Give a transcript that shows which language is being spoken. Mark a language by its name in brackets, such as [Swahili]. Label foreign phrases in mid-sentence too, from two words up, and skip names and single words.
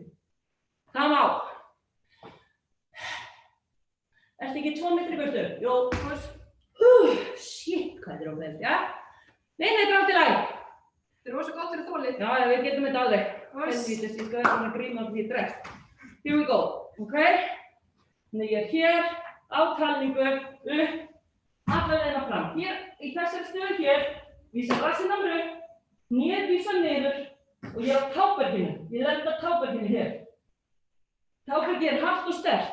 [Icelandic] Það má. Ertu ekki 2 metri í burtu? Jó. Shit, hvað þetta er óþægilegt, já? Nei, þetta er allt í lagi. Þetta er rosa gott fyrir þolið. Já, við getum þetta alveg. Helvítið, ég skal vera að gríma því ég dregst. [English] Here we go, ok? [Icelandic] Þannig ég er hér, á talningu, upp, alla leiðina fram. Hér, í þessari stöðu hér, vísa rassinn á mér upp, hnén vísa niður og ég er á táberginu. Ég lenda á táberginu hér. Tábergið er hart og sterkt.